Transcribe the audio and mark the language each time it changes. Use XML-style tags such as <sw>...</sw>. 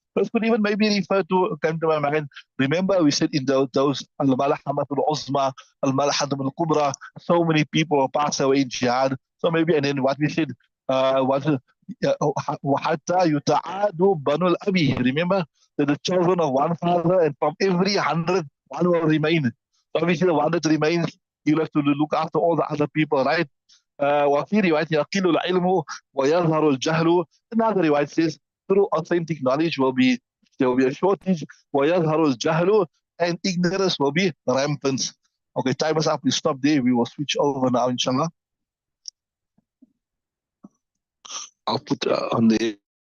<en>This could even maybe refer to, come to my mind. Remember, we said in those al-malahamatul uzma, al-malahamatul kubra, so many people will pass away in jihad. So maybe, and then what we said was</en> <ar>hatta yuta'adu banul abi.</ar> <en>Remember that the children of one father, and from every 100, one will remain. So obviously the one that remains you'll have to look after all the other people, right?</en> <ar>وفي رواية يقل العلم ويظهر الجهل.</ar> <en>Another riwayat says through authentic knowledge there will be a shortage</en> <ar>ويظهر الجهل,</ar> <en>and ignorance will be rampant. Okay, time is up. We stop there. We will switch over now, inshallah. I'll put on the</en>